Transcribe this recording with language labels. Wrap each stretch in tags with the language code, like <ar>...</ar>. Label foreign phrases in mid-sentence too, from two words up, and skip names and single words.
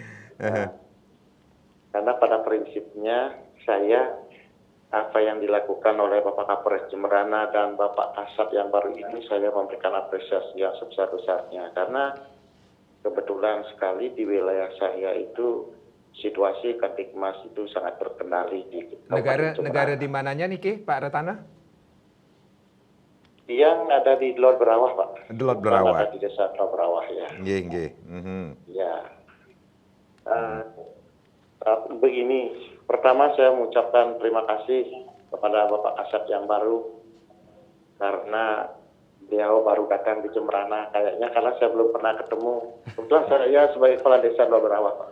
<id>Karena pada prinsipnya apa yang dilakukan oleh Bapak Kapolres Jemberana dan Bapak Kasat yang baru ini, saya memberikan apresiasi yang sebesar-besarnya. Karena kebetulan sekali di wilayah saya itu situasi Kantikmas itu sangat terkendali di Negara di mananya Niki, Pak Retana? Yang ada di Delot Berawah, Pak. Delot Berawah. Ada di desa Delot Berawah ya. Nggih. Ya. Begini, pertama saya mengucapkan terima kasih kepada Bapak Kasat yang baru karena beliau baru datang di Jemberana kayaknya, karena saya belum pernah ketemu. Kebetulan saya sebagai kepala desa Delot Berawah, Pak.</id>